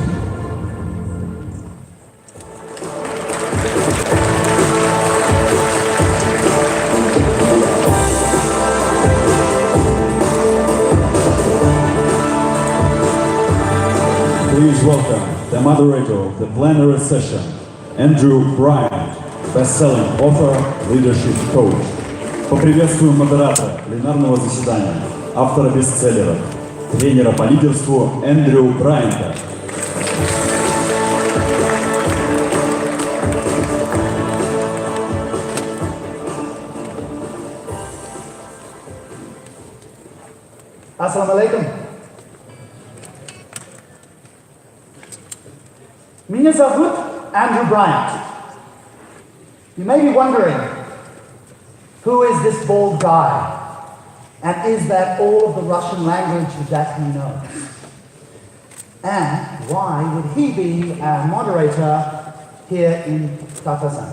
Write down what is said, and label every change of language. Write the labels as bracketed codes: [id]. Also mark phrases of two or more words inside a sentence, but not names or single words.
[en] Please welcome the moderator of the plenary session, Andrew Bryant, best-selling author, leadership coach. [ru] Поприветствуем модератора пленарного заседания, автора бестселлера, тренера по лидерству Эндрю Брайанта. [ar] السلام عليكم. [ru] Меня зовут Andrew Bryant. [en] You may be wondering, who is this bald guy? And is that all of the Russian language that he knows? And why would he be a moderator here in Tatasan?